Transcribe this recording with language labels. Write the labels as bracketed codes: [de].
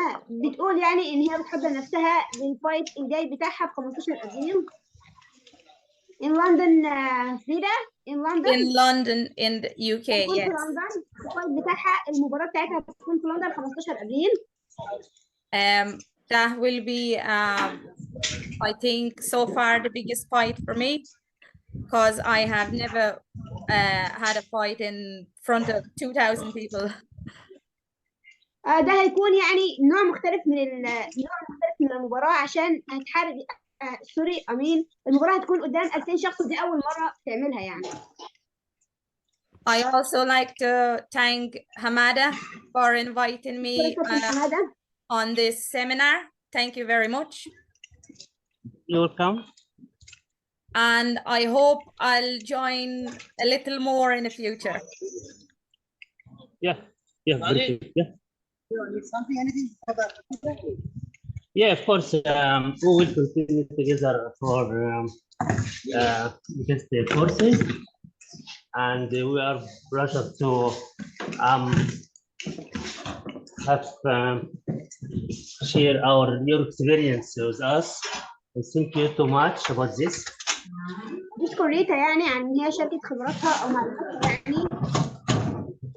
[ar] بتقول يعني ان هي بتحضر نفسها للفايت الجاي بتاعها ب 15 ابريل [en] in London. in London in the UK. Yes. [ar] في لندن الفايت بتاعها المباراة بتاعتها بتكون في لندن 15 ابريل. [en] That will be I think so far the biggest fight for me because I have never had a fight in front of 2,000 people. [ar] ده هيكون يعني نوع مختلف من المباراة عشان هتحارب سوري امين المباراة هتكون قدام 2000 شخص ودي اول مرة تعملها يعني. [en] I also like to thank Hamada for inviting me on this seminar. Thank you very much. You're welcome. And I hope I'll join a little more in the future. Yeah, very good. Yeah. something, anything for that? Yeah, of course. We will continue together for against the courses, and we are pleasure to have share your experience with us. Thank you too much about this. [ar] نشكر ريتا يعني عن ان هي شاركت خبراتها او معلوماتها يعني